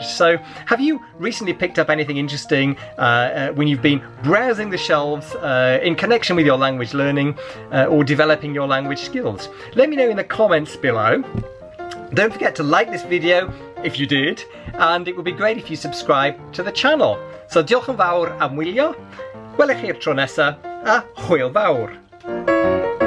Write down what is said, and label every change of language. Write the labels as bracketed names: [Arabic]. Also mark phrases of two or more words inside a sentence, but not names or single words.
[English] So have you recently picked up anything interesting when you've been browsing the shelves in connection with your language learning or developing your language skills? Let me know in the comments below. Don't forget to like this video if you did, and it would be great if you subscribe to the channel. [Welsh] So diolch yn fawr am wylio, welech chi'r tro nesa, a hwyl fawr.